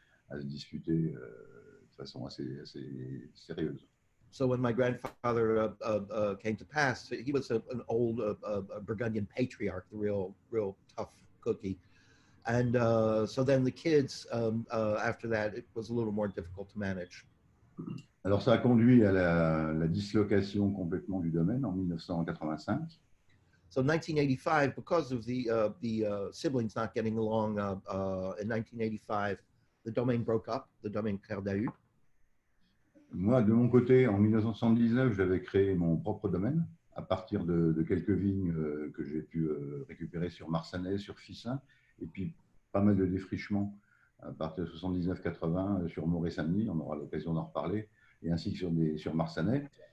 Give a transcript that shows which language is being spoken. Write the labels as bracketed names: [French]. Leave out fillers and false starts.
[French] à se disputer de façon assez sérieuse. [English] So when my grandfather came to pass, he was an old Burgundian patriarch, the real tough cookie. And so then the kids, after that, it was a little more difficult to manage. [French] Alors ça a conduit à la dislocation complètement du domaine en 1985. [English] So 1985, because of the siblings not getting along, in 1985, the domain broke up, the domaine Clair d'Ahu. [French] Moi, de mon côté, en 1979, j'avais créé mon propre domaine à partir de quelques vignes que j'ai pu récupérer sur Marsanais, sur Fissin, et puis pas mal de défrichements à partir de 79-80 sur Moret-Saint-Denis, on aura l'occasion d'en reparler, et ainsi que sur Marsanais.